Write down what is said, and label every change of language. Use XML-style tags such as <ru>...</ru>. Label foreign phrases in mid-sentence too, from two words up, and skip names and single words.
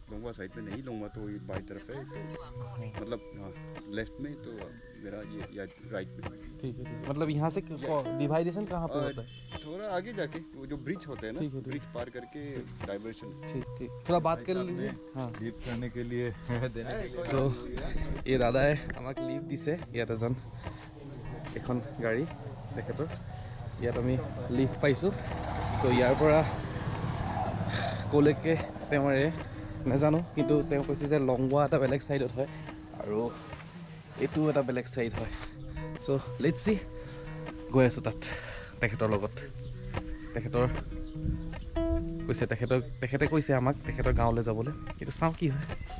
<hi>लोंगवा साइड में नहीं लोंगवा तो ये बाई तरफ है तो मतलब हाँ लेफ्ट में तो मेरा ये या राइट में ठीक है मतलब यहाँ से डिवाइडेशन कहाँ पे होता है थोड़ा आगे जाके वो जो ब्रिज होते हैं ना ठीक है, ठीक। ब्रिज पार करके डाइवर्शन ठीक ठीक थोड़ा बात कर लीजिए हाँ लीव करने के लिए देने के लिए</hi> <as>তো এই দাদাই আমাক লিভ দিছে ইয়াত এজন এখন গাড়ী তেখেতৰ ইয়াত আমি লিভ পাইছোঁ চ' ইয়াৰ পৰা ক'লৈকে তেওঁৰে নাজানো কিন্তু তেওঁ কৈছে যে লংৱা এটা বেলেগ ছাইডত হয় আৰু এইটো এটা বেলেগ ছাইড হয় চ'</as> <en>let's see</en> <as>গৈ আছোঁ তাত তেখেতৰ লগত তেখেতে কৈছে আমাক তেখেতৰ গাঁৱলৈ যাবলৈ কিন্তু চাওঁ কি হয়</as>